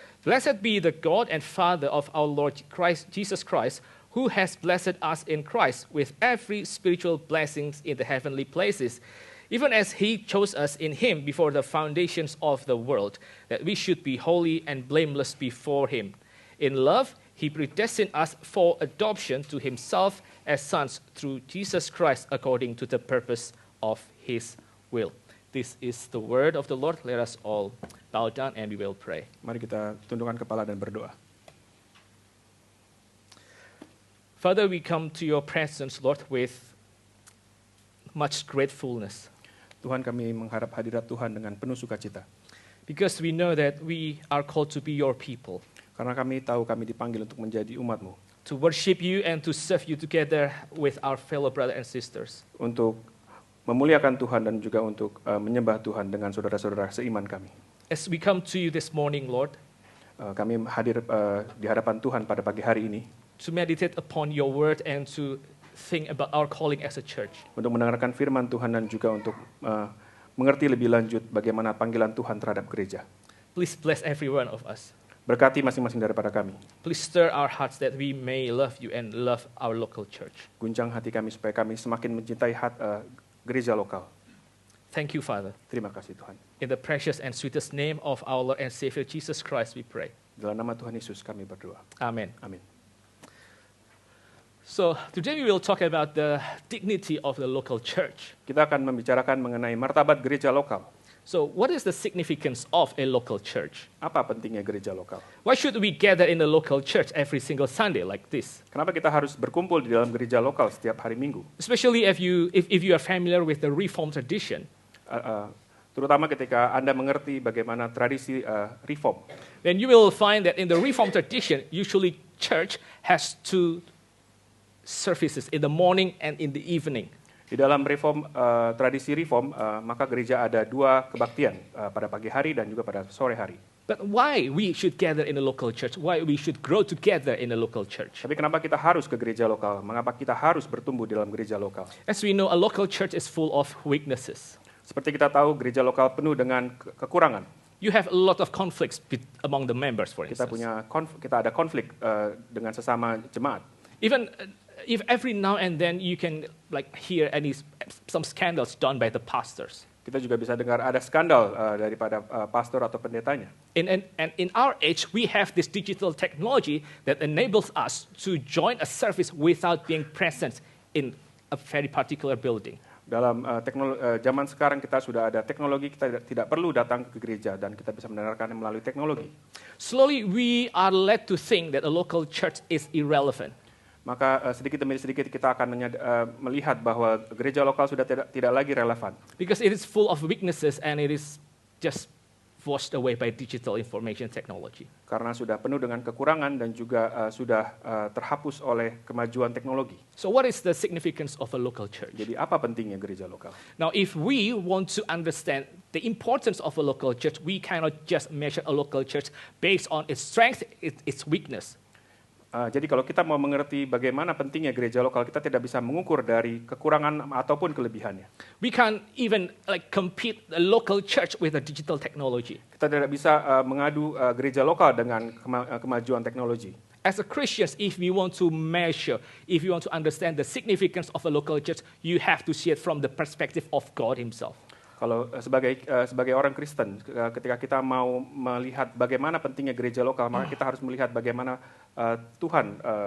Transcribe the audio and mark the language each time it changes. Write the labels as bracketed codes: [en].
[en] Blessed be the God and Father of our Lord Jesus Christ, who has blessed us in Christ with every spiritual blessings in the heavenly places, even as he chose us in him before the foundations of the world, that we should be holy and blameless before him. In love, he predestined us for adoption to himself as sons through Jesus Christ according to the purpose of his will. This is the word of the Lord. Let us all bow down and we will pray. [id] Mari kita tundukkan kepala dan berdoa. [en] Father, we come to your presence, Lord, with much gratefulness. [id] Tuhan, kami mengharap hadirat Tuhan dengan penuh sukacita. [en] Because we know that we are called to be your people. [id] Karena kami tahu kami dipanggil untuk menjadi umat-Mu. [en] To worship you and to serve you together with our fellow brothers and sisters. [id] Untuk memuliakan Tuhan dan juga untuk menyembah Tuhan dengan saudara-saudara seiman kami. [en] As we come to you this morning, Lord, [id] kami hadir di hadapan Tuhan pada pagi hari ini. [en] To meditate upon your word and to think about our calling as a church. [id] Untuk mendengarkan firman Tuhan dan juga untuk mengerti lebih lanjut bagaimana panggilan Tuhan terhadap gereja. [en] Please bless every one of us. [id] Berkati masing-masing daripada kami. [en] Please stir our hearts that we may love you and love our local church. [id] Guncang hati kami supaya kami semakin mencintai gereja lokal. [en] Thank you, Father. [id] Terima kasih Tuhan. [en] In the precious and sweetest name of our Lord and Savior Jesus Christ we pray. [id] Dalam nama Tuhan Yesus kami berdoa. [en] Amen. [id] Amin. [en] So today we will talk about the dignity of the local church. [id] Kita akan membicarakan mengenai martabat gereja lokal. [en] So what is the significance of a local church? [id] Apa pentingnya gereja lokal? [en] Why should we gather in the local church every single Sunday like this? [id] Kenapa kita harus berkumpul di dalam gereja lokal setiap hari Minggu? [en] Especially if you are familiar with the Reformed tradition. [id] Terutama ketika Anda mengerti bagaimana tradisi Reform. [en] Then you will find that in the Reformed tradition, usually church has two services in the morning and in the evening. [id] Di dalam tradisi Reform, maka gereja ada dua kebaktian pada pagi hari dan juga pada sore hari. [en] But why we should gather in a local church? Why we should grow together in a local church? [id] Tapi kenapa kita harus ke gereja lokal? Mengapa kita harus bertumbuh di dalam gereja lokal? [en] As we know, a local church is full of weaknesses. [id] Seperti kita tahu, gereja lokal penuh dengan kekurangan. [en] You have a lot of conflicts among the members, for instance. [id] Kita ada konflik dengan sesama jemaat. [en] Even if every now and then you can hear some scandals done by the pastors. [id] Kita juga bisa dengar ada skandal daripada pastor atau pendetanya. [en] And in our age, we have this digital technology that enables us to join a service without being present in a very particular building. [id] Dalam zaman sekarang kita sudah ada teknologi, kita tidak perlu datang ke gereja dan kita bisa mendengarkannya melalui teknologi. [en] Slowly we are led to think that a local church is irrelevant. [id] Maka sedikit demi sedikit kita akan melihat bahwa gereja lokal sudah tidak lagi relevan. [en] Because it is full of weaknesses and it is just washed away by digital information technology. [id] Karena sudah penuh dengan kekurangan dan juga sudah terhapus oleh kemajuan teknologi. [en] So what is the significance of a local church? [id] Jadi apa pentingnya gereja lokal? [en] Now if we want to understand the importance of a local church, we cannot just measure a local church based on its strength, its weakness. [id] Jadi kalau kita mau mengerti bagaimana pentingnya gereja lokal, kita tidak bisa mengukur dari kekurangan ataupun kelebihannya. [en] We can't even compete the local church with the digital technology. [id] Kita tidak bisa mengadu gereja lokal dengan kemajuan teknologi. [en] As a Christians, if we want to measure, if you want to understand the significance of a local church, you have to see it from the perspective of God Himself. [id] Kalau sebagai orang Kristen, ketika kita mau melihat bagaimana pentingnya gereja lokal, maka kita harus melihat bagaimana Tuhan